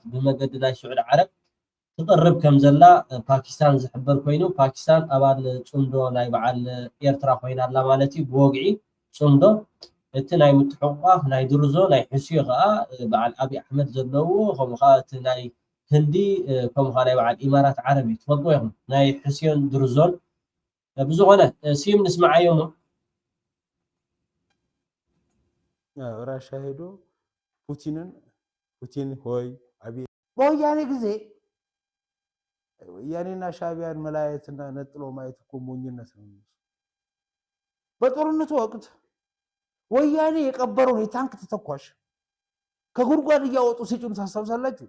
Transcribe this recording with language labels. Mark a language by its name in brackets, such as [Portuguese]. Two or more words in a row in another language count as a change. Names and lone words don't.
[Tigrinya] ብመገዲ ናይ ስዑድ ዓረብ ትቅርብ ከም ዘላ ፓኪስታን ዝሕበር ኮይኑ ፓኪስታን ኣባል ፅምዶ ናይ በዓል ኤርትራ ኮይና ኣላ ማለት እዩ ብወግዒ ፅምዶ እቲ ናይ ምትሕቋፍ ናይ ድርዞ ናይ ሕስዮ ከዓ በዓል ኣብይ ኣሕመድ ዘለዎ ከምኡ ከዓ እቲ ናይ ህንዲ ከምኡ ከዓ ናይ በዓል ኢማራት ዓረብ እዩ ትፈልጥዎ ኢኹም ናይ ሕስዮን ድርዞን ብዝኾነ ሲም ንስማዓዮሞ [Amharic] ራሻ ሄዶ ፑቲን ሆይ አብይ በወያኔ ጊዜ ወያኔና ሻዕቢያን መለያየትና ነጥሎ ማየት እኮ ሞኝነት ነው። በጦርነቱ ወቅት ወያኔ የቀበረውን የታንክ ተተኳሽ ከጉድጓድ እያወጡ ሲጭኑ ታስታውሳላችሁ?